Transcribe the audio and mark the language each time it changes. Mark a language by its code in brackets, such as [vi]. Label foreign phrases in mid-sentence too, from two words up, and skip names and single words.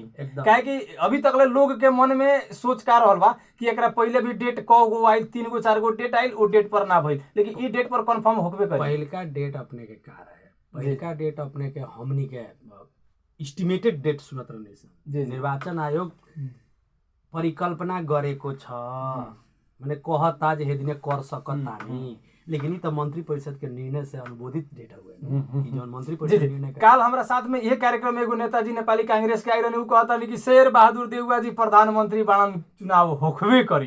[bho] काहे कि अभी तक लोग के मन में सोच का रहल बा कि एकरा पहले भी डेट गो आइल, 3 गो 4 गो डेट आइल, ओ डेट पर ना भइल, लेकिन ई डेट पर कन्फर्म होकबे करी। पहिलका डेट अपने के का रहे? पहिलका डेट अपने के हमनी के [en] estimated date [bho] सुनत रहने से [ne] निर्वाचन आयोग परिकल्पना गरेको छ, [bho] माने कहता जे हेदिने कर सकतानी, लेकिन ई त मंत्री परिषद के निर्णय से अनुमोदित डेट हुए। ई जौन मंत्री परिषद निर्णय काल हमरा साथ में यह कार्यक्रम में एगो नेताजी नेपाली कांग्रेस के आइरन उ कहता कि शेर बहादुर देउवा जी प्रधानमंत्री बनन, चुनाव होखबे करी।